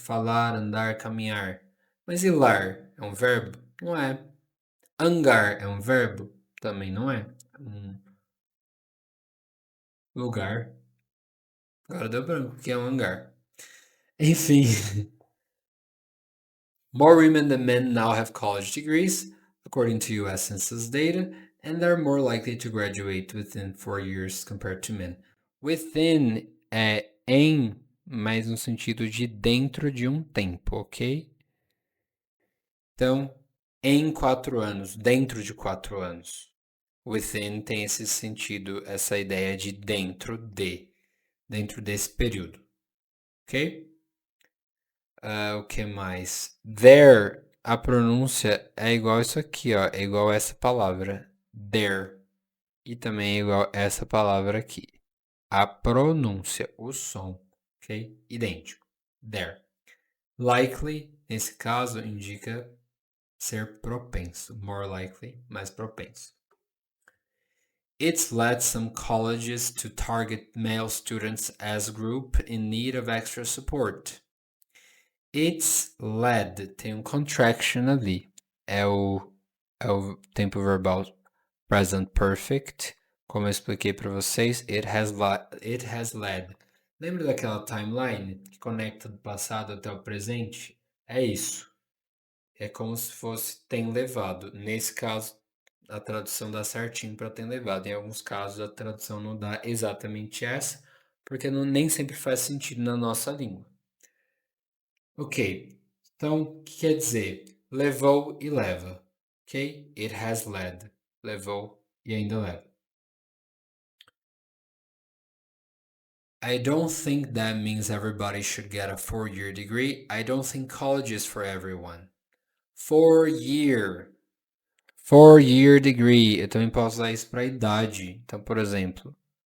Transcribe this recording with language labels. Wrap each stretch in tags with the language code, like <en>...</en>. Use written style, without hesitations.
<pt>Falar, andar, caminhar. Mas e lar é um verbo? Não é. Hangar é um verbo? Também não é. Lugar. Agora deu branco, que é um hangar. Enfim.</pt> <en>More women than men now have college degrees, according to US Census data, and they're more likely to graduate within 4 years compared to men.</en> <pt>Within é em, mas no sentido de dentro de um tempo, ok? Então, em 4 anos, dentro de 4 anos. Within tem esse sentido, essa ideia de dentro desse período, ok? O que mais? There, a pronúncia é igual isso aqui, ó, é igual essa palavra, there, e também é igual essa palavra aqui. A pronúncia, o som, ok? Idêntico, there. Likely, nesse caso, indica ser propenso, more likely, mais propenso.</pt> <en>It's led some colleges to target male students as group in need of extra support.</en> <pt>It's led, tem um contraction ali, é o tempo verbal present perfect, como eu expliquei para vocês, it has led. Lembra daquela timeline que conecta do passado até o presente? É isso. É como se fosse tem levado. Nesse caso, a tradução dá certinho para tem levado. Em alguns casos, a tradução não dá exatamente essa, porque nem sempre faz sentido na nossa língua. Ok, então o que quer dizer? Levou e leva. Ok?</pt> <en>It has led.</en> <pt>Levou e ainda leva.</pt> <en>I don't think that means everybody should get a 4-year degree. I don't think college is for everyone.</en> <pt>4-year degree. Eu também posso usar isso para idade. Então, por exemplo,</pt>